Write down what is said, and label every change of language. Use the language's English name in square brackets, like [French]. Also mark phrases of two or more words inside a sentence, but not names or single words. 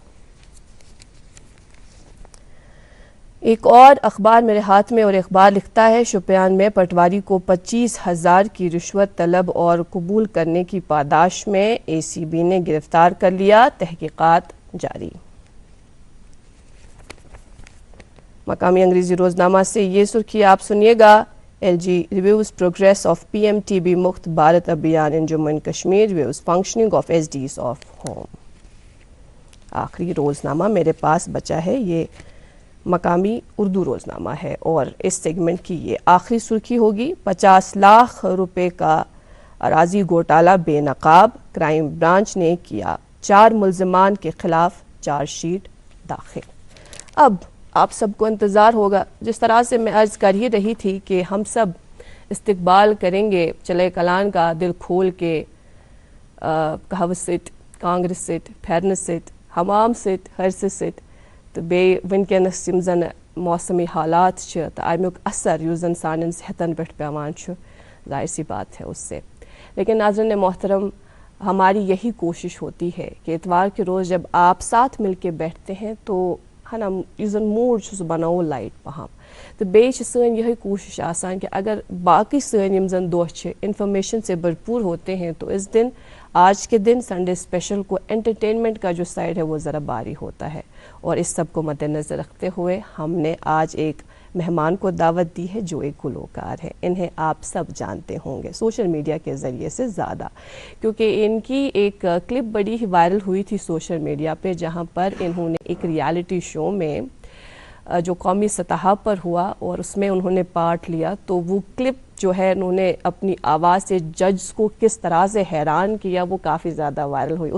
[Urdu] ایک اور اخبار میرے ہاتھ میں، اور اخبار لکھتا ہے شوپیان میں پٹواری کو 25,000 کی رشوت طلب اور قبول کرنے کی پاداش میں اے سی بی نے گرفتار کر لیا، تحقیقات جاری۔ مقامی انگریزی روزنامہ سے یہ سرخی آپ سنیے گا، [English] LG reviews progress of PM TB Mukt Bharat Abhiyan in Jammu and Kashmir, reviews functioning of SDs of Home. [Urdu] آخری روزنامہ میرے پاس بچا ہے، یہ مقامی اردو روزنامہ ہے، اور اس سیگمنٹ کی یہ آخری سرخی ہوگی، 50 لاکھ روپے کا اراضی گھوٹالہ بے نقاب، [English] crime branch [Urdu] نے کیا 4 ملزمان کے خلاف چارج شیٹ داخل۔ اب آپ سب کو انتظار ہوگا، جس طرح سے میں عرض کر ہی رہی تھی کہ ہم سب استقبال کریں گے چلے کلان کا دل کھول کے، کہاوت سٹ، کانگریس سٹ، پھیرن سٹ، حمام سٹ، ہرس سٹ، [Kashmiri] تو بیٚیہِ وٕنکیٚنس یِم زن موسمی حالات چھِ تہٕ امیُک اثر یُس زن سانٮ۪ن صحتن پٮ۪ٹھ پیوان چھُ، [Urdu] ظاہر سی بات ہے اس سے۔ لیکن ناظرین محترم، ہماری یہی کوشش ہوتی ہے کہ اتوار کے روز جب آپ ساتھ مل کے بیٹھتے ہیں تو ہے نا [Kashmiri] یُس زن موڈ چھُ سُہ بناوو لائٹ پہم، [Urdu] تو [Kashmiri] بیٚیہِ چھِ سٲنۍ [Urdu] یہی کوشش آسان کہ اگر باقی [Kashmiri] سٲنۍ یِم زن دۄہ چھِ [Urdu] انفارمیشن سے بھرپور ہوتے ہیں تو اس دن آج کے دن [English] Sunday special [Urdu] کو انٹرٹینمنٹ کا جو سائڈ ہے وہ ذرا باری ہوتا ہے، اور اس سب کو مد نظر رکھتے ہوئے ہم نے آج ایک مہمان کو دعوت دی ہے جو ایک گلوکار ہے. انہیں آپ سب جانتے ہوں گے [English] social media [Urdu] کے ذریعے سے زیادہ، کیونکہ ان کی ایک کلپ بڑی ہی وائرل ہوئی تھی [English] social media [Urdu] پہ، جہاں پر انہوں نے ایک [English] reality show [Urdu] میں جو قومی سطح پر ہوا اور اس میں انہوں نے پارٹ لیا، تو وہ کلپ جو ہے انہوں نے اپنی آواز سے ججز کو کس طرح سے حیران کیا، وہ کافی زیادہ وائرل ہوئی.